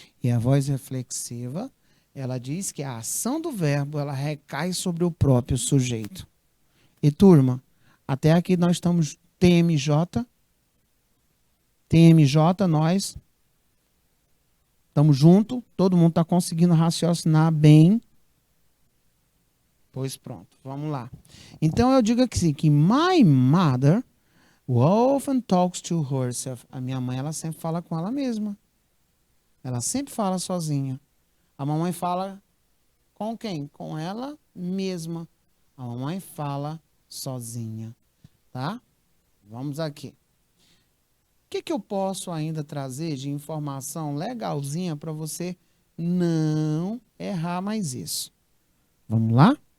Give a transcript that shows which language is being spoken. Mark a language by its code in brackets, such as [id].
[pt] E a voz reflexiva, ela diz que a ação do verbo, ela recai sobre o próprio sujeito. E turma, até aqui nós estamos TMJ. TMJ, nós estamos juntos, todo mundo está conseguindo raciocinar bem. Pois pronto, vamos lá. Então eu digo assim, que [en] my mother often talks to herself. [pt] A minha mãe, ela sempre fala com ela mesma. Ela sempre fala sozinha. A mamãe fala com quem? Com ela mesma. A mamãe fala sozinha, tá? Vamos aqui. O que eu posso ainda trazer de informação legalzinha para você não errar mais isso? Vamos lá?